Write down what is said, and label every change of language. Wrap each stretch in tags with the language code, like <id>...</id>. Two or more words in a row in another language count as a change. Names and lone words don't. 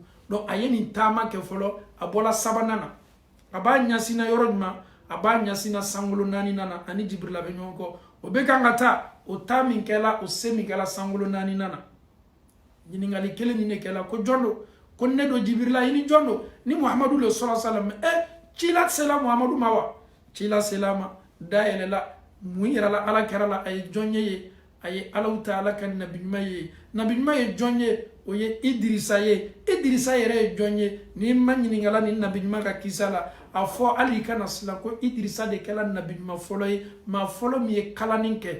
<bm>Donc a ye nin taama kɛ fɔlɔ, a bɔla sabanan na, a b'a ɲasina yɔrɔ jumɛn? A b'a ɲasina sankolo 4 na ani Jibrila bɛ ɲɔgɔn kɔ. O bɛ kan ka taa o taa min kɛla, o se min kɛla sankolo 4 na. Ɲininkali kelen nin de kɛla ko jɔn do? Ko ne do Jibrila, i ni jɔn do? Ni Muhamadu le</bm> <ar>صلى الله عليه وسلم.</ar> <bm>Cila sela Muhamadu ma wa? Cila sela ma, dayɛlɛla, mun yirala ala kɛra la a ye jɔn ye? A ye Alahu Taala ka nabi ɲuman ye. Nabi ɲuman ye jɔn ye? O ye Idirisa ye. Idirisa yɛrɛ ye jɔn ye? Ni ma ɲininkala ni nabi ɲuman ka kisa la, a fɔ hali kana silan ko Idirisa de kɛla nabi ɲuman fɔlɔ ye, maa fɔlɔ min ye kalanni kɛ.</bm>